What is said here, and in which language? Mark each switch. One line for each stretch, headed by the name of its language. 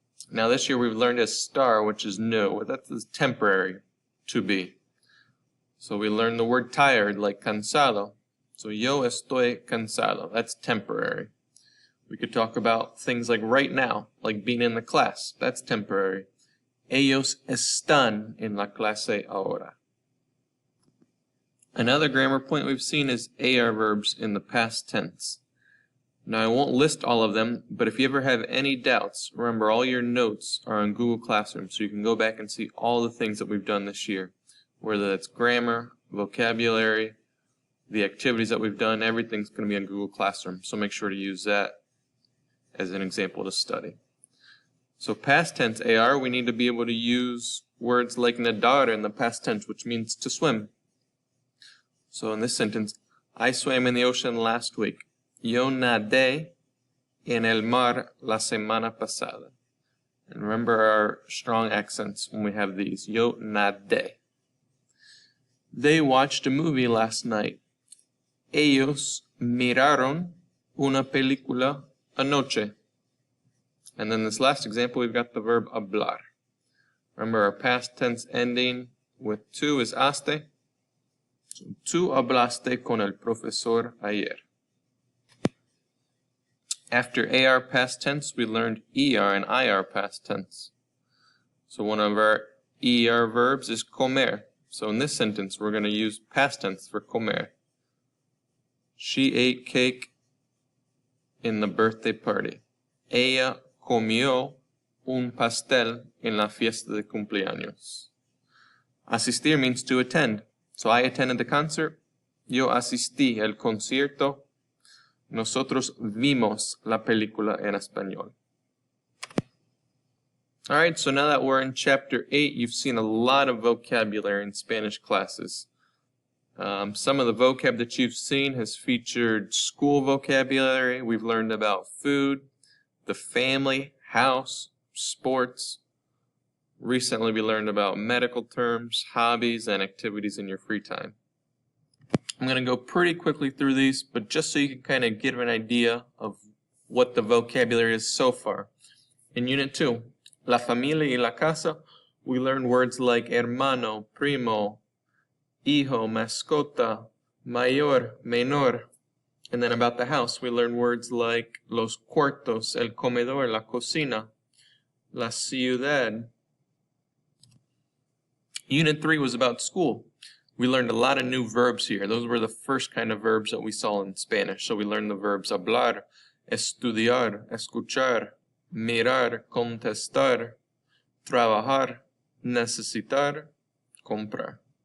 English: Now this year we've learned estar, which is no. That's temporary, to be. So we learned the word tired, like cansado. So
Spanish: yo estoy cansado.
English: That's temporary. We could talk about things like right now, like being in the class. That's temporary.
Spanish: Ellos están en la clase ahora.
English: Another grammar point we've seen is AR verbs in the past tense. Now I won't list all of them, but if you ever have any doubts, remember all your notes are on Google Classroom, so you can go back and see all the things that we've done this year. Whether that's grammar, vocabulary, the activities that we've done, everything's going to be on Google Classroom, so make sure to use that as an example to study. So past tense AR, we need to be able to use words like nadar in the past tense, which means to swim. So in this sentence, I swam in the ocean last week.
Spanish: Yo nadé en el mar la semana pasada.
English: And remember our strong accents when we have these.
Spanish: Yo nadé.
English: They watched a movie last night.
Spanish: Ellos miraron una película anoche.
English: And then this last example, we've got the verb hablar. Remember our past tense ending with tú is haste. So,
Spanish: tú hablaste con el profesor ayer.
English: After AR past tense, we learned ER and IR past tense. So one of our ER verbs is comer. So in this sentence, we're going to use past tense for comer. She ate cake in the birthday party.
Spanish: Ella comió un pastel en la fiesta de cumpleaños.
English: Asistir means to attend. So I attended the concert.
Spanish: Yo asistí al concierto. Nosotros vimos la película en español.
English: Alright, so now that we're in Chapter 8, you've seen a lot of vocabulary in Spanish classes. Some of the vocab that you've seen has featured school vocabulary. We've learned about food, the family, house, sports. Recently we learned about medical terms, hobbies, and activities in your free time. I'm going to go pretty quickly through these, but just so you can kind of get an idea of what the vocabulary is so far. In Unit 2, La familia y la casa, we learn words like hermano, primo, hijo, mascota, mayor, menor. And then about the house, we learn words like los cuartos, el comedor, la cocina, la ciudad. Unit 3 was about school. We learned a lot of new verbs here. Those were the first kind of verbs that we saw in Spanish. So we learned the verbs hablar, estudiar, escuchar, mirar, contestar, trabajar, necesitar, comprar.